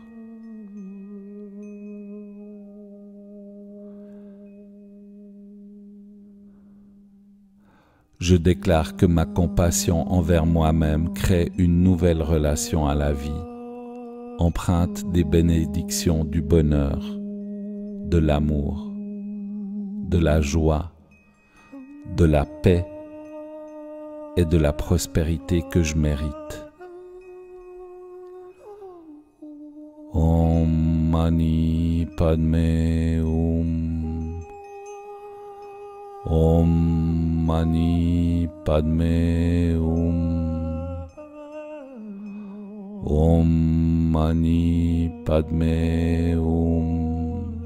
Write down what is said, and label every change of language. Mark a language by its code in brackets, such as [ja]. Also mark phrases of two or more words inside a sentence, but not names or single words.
[fr] Je déclare que ma compassion envers moi-même crée une nouvelle relation à la vie, empreinte des bénédictions du bonheur, de l'amour, de la joie, de la paix et de la prospérité que je mérite. [sa] Om Mani Padme Hum. Om Mani Padme Hum. Om Mani Padme Hum.